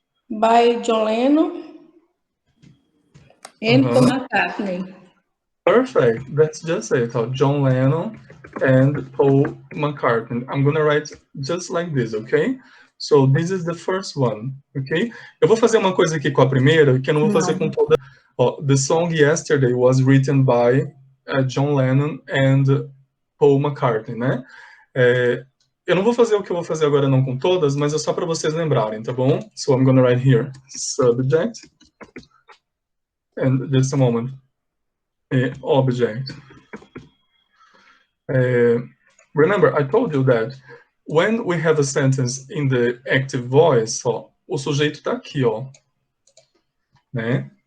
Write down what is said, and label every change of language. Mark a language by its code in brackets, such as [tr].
[en] By John Lennon and Paul McCartney. Perfect. That's just it. John Lennon and Paul McCartney. I'm gonna write just like this, okay? So this is the first one, okay? [pt] Eu vou fazer uma coisa aqui com a primeira que eu não vou fazer com toda. [en] Oh, the song Yesterday was written by John Lennon and Paul McCartney, né? [pt] Eu não vou fazer o que eu vou fazer agora não com todas, mas é só para vocês lembrarem, tá bom? [en] So I'm gonna write here, subject, and just a moment, object. Remember, I told you that when we have a sentence in the active voice, [pt] ó, o sujeito tá aqui, ó, né?